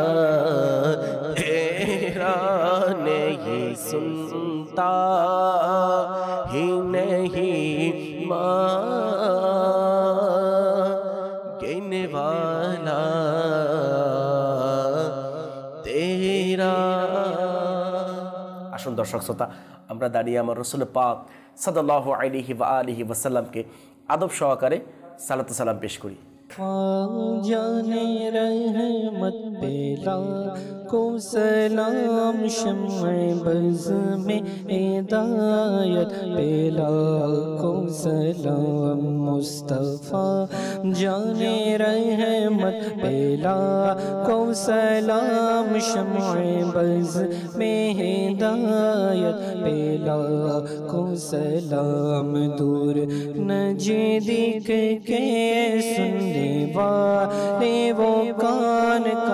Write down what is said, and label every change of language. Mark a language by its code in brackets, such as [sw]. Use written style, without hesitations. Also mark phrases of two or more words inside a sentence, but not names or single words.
[ur] تیرا نہیں سنتا ہی نہیں مانگنے والا تیرا [bn] আসুন দর্শক শ্রোতা আমরা দাঁড়িয়ে আমার রাসূল পাক [ar] صلى الله عليه و آله [bn] ওয়াসাল্লামকে আদব সহকারে সালাত ও সালাম পেশ করি। [ur] جانے رحمت پہ لاکھوں سلام شمع بز میں ہدایت پہ لاکھوں سلام مصطفیٰ جانے رحمت پہ لاکھوں سلام شمع بز میں ہدایت پہ لاکھوں سلام دور نجی دیکھ کے سننے والے وہ کان